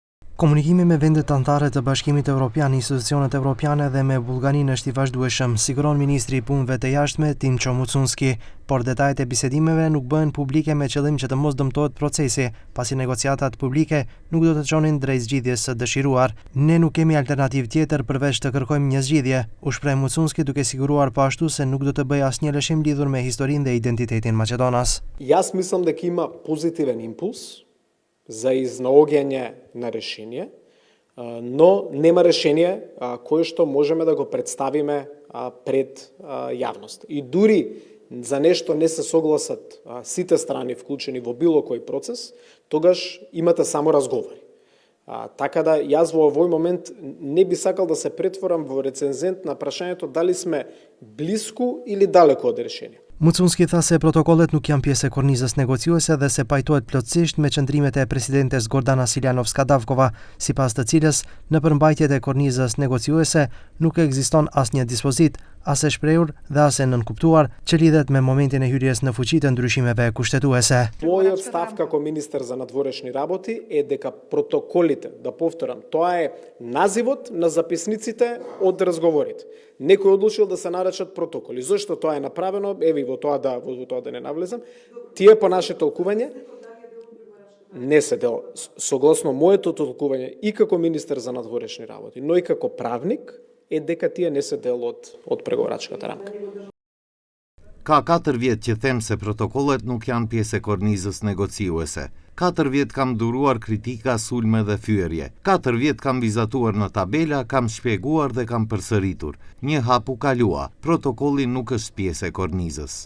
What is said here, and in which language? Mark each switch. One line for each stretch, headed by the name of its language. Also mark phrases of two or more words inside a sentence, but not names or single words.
Albanian: Komunikimi me vendet anëtare të Bashkimit Evropian, institucionet evropiane dhe me Bullgarinë është i vazhdueshëm, siguron ministri i punëve të jashtme Timço Mucunski, por detajet e bisedimeve nuk bëhen publike me qëllim që të mos dëmtohet procesi, pasi negociatat publike nuk do të çonin drejt zgjidhjes së dëshiruar. Ne nuk kemi alternativë tjetër përveç të kërkojmë një zgjidhje, u shpreh Mucunski duke siguruar po ashtu se nuk do të bëjë asnjë lëshim lidhur me historinë dhe identitetin Maqedonas.
Macedonian: Јас мислам дека има позитивен импулс за изнаоѓање на решение, но нема решение кое што можеме да го представиме пред јавност. И дури за нешто не се согласат сите страни вклучени во било кој процес, тогаш имате само разговори. Така да јас во овој момент не би сакал да се претворам во рецензент на прашањето дали сме блиску или далеку од решение.
Albanian: Mucunski tha se protokollet nuk janë pjesë e kornizës negociuese dhe se pajtohet plotësisht me qëndrimet e presidentes Gordana Siljanovska-Davkova, sipas të cilës në përmbajtjet e kornizës negociuese nuk ekziston asnjë dispozit, as e shprehur dhe as e nënkuptuar që lidhet me momentin e hyrjes në fuqi të ndryshimeve kushtetuese.
Macedonian: Мојот став како министер за надворешни работи е дека протоколите, да повторам, тоа е називот на записниците од разговорите. Некој одлучил да се наречат протоколи. Зошто тоа е направено? Еви во тоа да не навлезам. Тие по наше толкување не се дел. Согласно моето толкување и како министер за надворешни работи, но и како правник е дека тие не се дел од преговорачката рамка.
Albanian: Ka 4 vjet që them se protokollet nuk janë pjesë e kornizës negociuese. 4 vjet kam duruar kritika, sulme dhe fyerje. 4 vjet kam vizatuar në tabela, kam shpjeguar dhe kam përsëritur. Një hap u kalua. Protokolli nuk është pjesë e kornizës.